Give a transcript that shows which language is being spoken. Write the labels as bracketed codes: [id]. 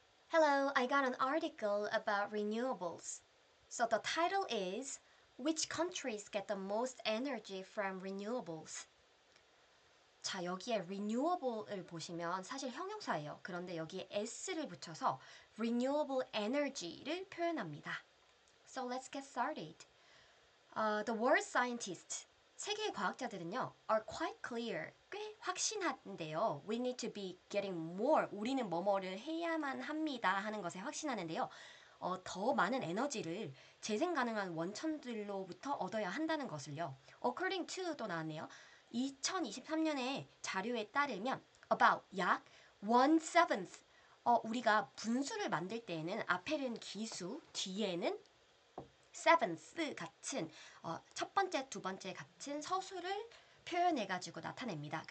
[en] Hello, I got an article about renewables. So the title is Which countries get the most energy from renewables? [ko] 자, 여기에 renewable을 보시면 사실 형용사예요. 그런데 여기에 s를 붙여서 renewable energy를 표현합니다. [en] So let's get started. The world scientists, 세계의 과학자들은요, are quite clear, 꽤 확신한데요. [ko] We need to be getting more, 우리는 뭐뭐를 해야만 합니다 하는 것에 확신하는데요. 더 많은 에너지를 재생 가능한 원천들로부터 얻어야 한다는 것을요. According to 또 나왔네요. 2023년의 자료에 따르면 about 약 1/7 우리가 분수를 만들 때에는 앞에는 기수, 뒤에는 seventh 같은 첫 번째, 두 번째 같은 서술을 표현해가지고 나타냅니다.